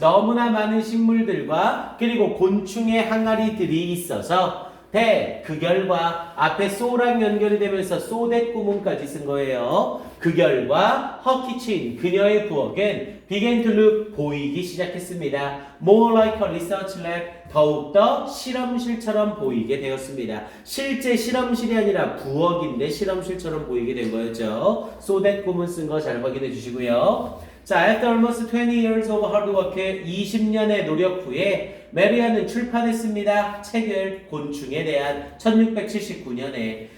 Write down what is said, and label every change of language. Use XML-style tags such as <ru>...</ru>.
<ko>너무나 많은 식물들과 그리고 곤충의 항아리들이 있어서 그 결과 앞에 so랑 연결이 되면서 so that 구문까지 쓴 거예요. 그 결과</ko> <en>her kitchen,</en> <ko>그녀의 부엌은</ko> <en>began to look,</en> <ko>보이기 시작했습니다.</ko> <en>more like a research lab,</en> <ko>더욱더 실험실처럼 보이게 되었습니다. 실제 실험실이 아니라 부엌인데 실험실처럼 보이게 된 거였죠. so that 구문 쓴 거 잘 확인해 주시고요. 자,</ko> <en>after almost 20 years of hard work,</en> <ko>20년의 노력 후에 메리안은 출판했습니다. 책을 곤충에 대한 1679년에.</ko>